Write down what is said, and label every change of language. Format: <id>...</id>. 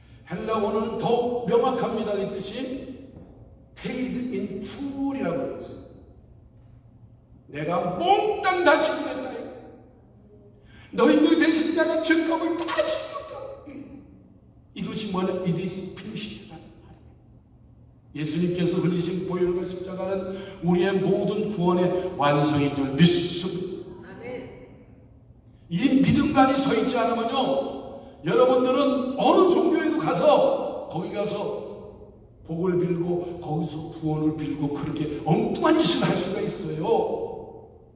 <ko>헬라 원어는 더 명확합니다. 이 뜻이</ko> <en>paid in full</en> <ko>이라고 했어요. 내가 몽땅 다 치르겠다. 너희들 대신 내가 죄값을 다 치르겠다. 이것이 뭐냐?</ko> <en>It is finished라는</en> <ko>말이에요. 예수님께서 흘리신 보혈과 십자가는 우리의 모든 구원의 완성인 줄 믿습니다. 이 믿음관이 서 있지 않으면요, 여러분들은 어느 종교에도 가서 거기 가서 복을 빌고 거기서 구원을 빌고 그렇게 엉뚱한 짓을 할 수가 있어요.</ko>